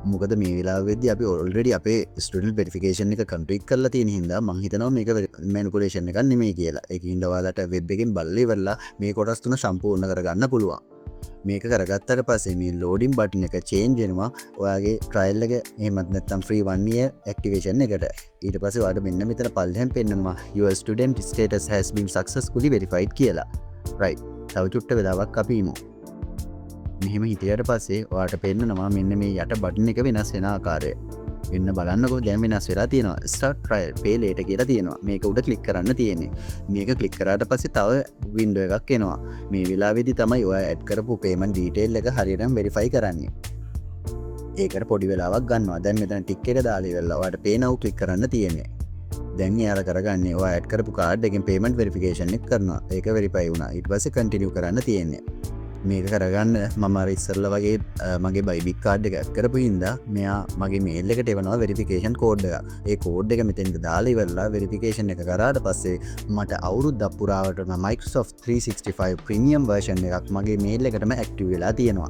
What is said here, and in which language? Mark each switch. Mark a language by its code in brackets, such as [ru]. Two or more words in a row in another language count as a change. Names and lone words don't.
[si] මොකද මේ වෙලාවෙද්දී අපි ඔල්රෙඩි අපේ [en] student verification [si] එක කම්ප්ලීට් කරලා තියෙන හින්දා මම හිතනවා මේක මැනිපුලේෂන් එකක් නෙමෙයි කියලා. ඒකින්ද ඔයාලට වෙබ් එකෙන් බලලා ඉවරලා මේ කොටස් තුන සම්පූර්ණ කරගන්න පුළුවන්. මේක කරගත්තට පස්සේ මේ [en] loading button [si] එක චේන්ජ් වෙනවා ඔයාගේ ට්‍රයිල් එක එහෙමත් නැත්නම් [en] free 1 year activation [si] එකට. ඊට පස්සේ ඔයාලට මෙන්න මෙතන පල්ලෙහෙන් පෙන්නනවා [en] your student status has been successfully verified [si] කියලා. right. තව චුට්ට වෙලාවක් අපි ඉමු. මෙහෙම හිටියට පස්සේ ඔයාලට පෙන්නනවා මෙන්න මේ යට බටන් එක වෙනස් වෙන ආකාරය. වෙන්න බලන්නකෝ දැන් වෙනස් වෙලා තියෙනවා. [en] start trial pay later [si] කියලා තියෙනවා. මේක උඩ ක්ලික් කරන්න තියෙන්නේ. මේක ක්ලික් කරාට පස්සේ තව window එකක් එනවා. මේ වෙලාවේදී තමයි ඔයා ඇඩ් කරපු [en] payment detail [si] එක හරියටම verify කරන්නේ. ඒකට පොඩි වෙලාවක් ගන්නවා. දැන් මෙතන ටික් එක දාලා ඉවරලා ඔයාලට [en] pay now click [si] කරන්න තියෙන්නේ. දැන් එයාලා කරගන්නේ ඔයා ඇඩ් කරපු කාඩ් එකෙන් [en] payment verification [si] එක කරනවා. ඒක verify වුණා. ඊට පස්සේ continue කරන්න තියෙන්නේ. මේක කරගන්න මම අර ඉස්සරලා වගේ මගේ බයිබික් කාඩ් එක ඇඩ් කරපු හින්දා මෙයා මගේ මේල් එකට එවනවා [en] verification code [si] එක. ඒ කෝඩ් එක මෙතෙන්ට දාලා ඉවරලා වෙරිෆිකේෂන් එක කරාට පස්සේ මට අවුරුද්දක් පුරාවටම Microsoft 365 [en] Premium version [si] එකක් මගේ මේල් එකටම ඇක්ටිව් වෙලා තියෙනවා.